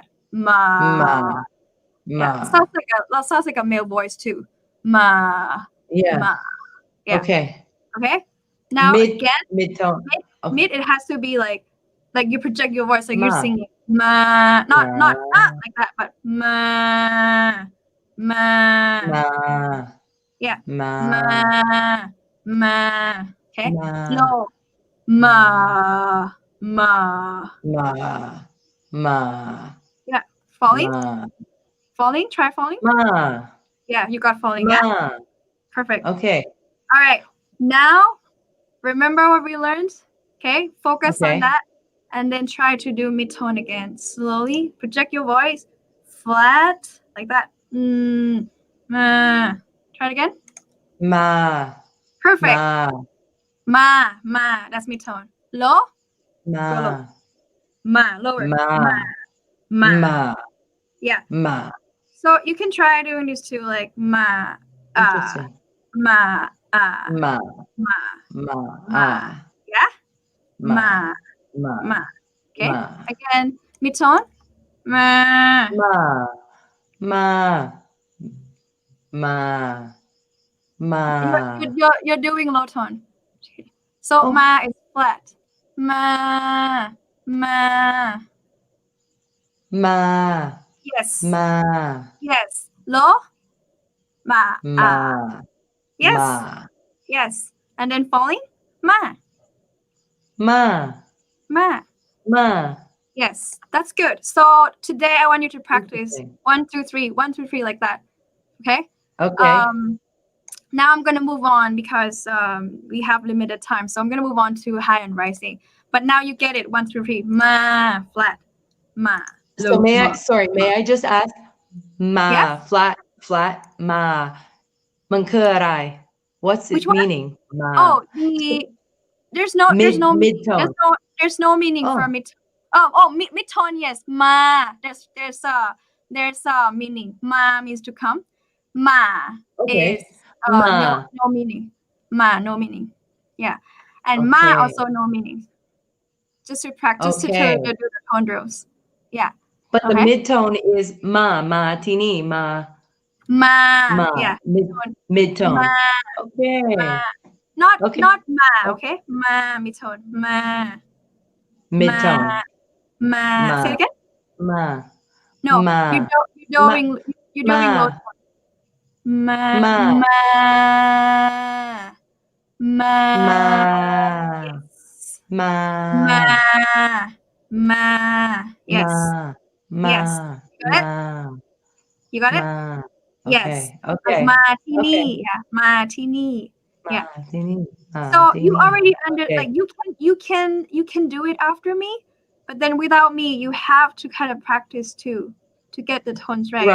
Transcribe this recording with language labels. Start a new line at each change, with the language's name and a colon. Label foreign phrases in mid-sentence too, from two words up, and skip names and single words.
English: Ma. Yeah. Sounds like a male voice too. Ma. Yeah. Ma. Yeah. Okay. Okay. Now again, mid-tone. Mid, it has to be like you project your voice like you're singing. Ma. Not like that, but ma. Ma. Ma. Yeah. Ma. Ma. Okay. Ma. Low. Ma. Ma. Ma. Ma. Yeah. Falling. Ma. Falling. Try falling. Ma. Yeah, you got falling. Ma. Yeah. Perfect. Okay. All right. Now, remember what we learned? Okay. Focus on that, and then try to do mid-tone again. Slowly project your voice flat like that. Ma. Try it again. Ma. Perfect. Ma. Ma. That's mid-tone. Low. Ma. Go low. Ma. Lower. Ma. Ma. Yeah. Ma. So you can try doing this too, like ma. Interesting. Ma. Ma. Ma. Ma. Yeah. Ma. Ma. Okay. Ma. Again, mid-tone. Ma. Ma. Ma. Ma. Ma. You're doing low tone. So ma is flat. Ma. Ma. Ma. Yes. Ma. Yes. Low. Ma. Ma. Yes. Ma. Yes. And then falling. Ma. Ma. Ma. Ma. Yes. That's good. So today I want you to practice 1, 2, 3, 1, 2, 3 like that. Okay? Okay. Now I'm gonna move on because we have limited time. So I'm gonna move on to high and rising. But now you get it. 1 through 3. Ma, flat. Ma. So may I just ask? Ma, yes? flat, ma.
Thai: มันคืออะไร?
English: What's its meaning? Ma. Oh, there's no mid-tone. There's no meaning for mid-tone. Mid-tone, yes. Ma. There's a meaning. Ma means to come. Ma is no meaning. Ma, no meaning. Yeah. And ma also no meaning. Just to practice to do the tone drills. Yeah. But the mid-tone is ma, tini, ma. Ma. Yeah. Mid-tone. Ma. Okay. Ma. Not ma, okay? Ma, mid-tone. Ma. Mid-tone. Ma. Say it again? Ma. No. Ma. You're doing low tone. Ma. Yes. Ma. Yes. Yes. You got it? Yes. Okay. Martini. Yeah. Martini. Yeah. So you already like you can do it after me, but then without me, you have to kind of practice too to get the tones right.